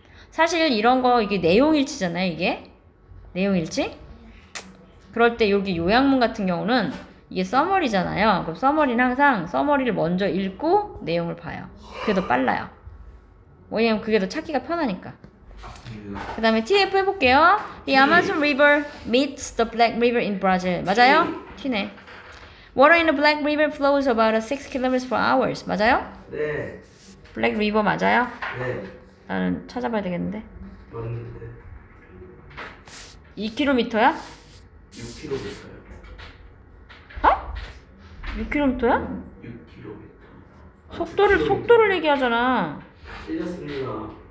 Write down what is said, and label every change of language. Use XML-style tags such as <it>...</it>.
<ko>사실 이런 거 이게 내용일치잖아요. 이게 내용일치. 그럴 때 여기 요약문 같은 경우는 이게 서머리잖아요. 그럼 서머리는 항상 서머리를 먼저 읽고 내용을 봐요. 그게 더 빨라요. 왜냐면 그게 더 찾기가 편하니까. 그 다음에 TF 해볼게요.</ko> <en>The Amazon River meets the Black River in Brazil.</en> <ko>맞아요? T네.</ko> <en>Water in the Black River flows about 6 kilometers per hour.</en> <ko>맞아요? 네. Black River 맞아요? 네. 나는 찾아봐야 되겠는데. 맞는데 2km야? 6km요. 어? 6km야? 6km. 속도를 얘기하잖아. 틀렸습니다.</ko>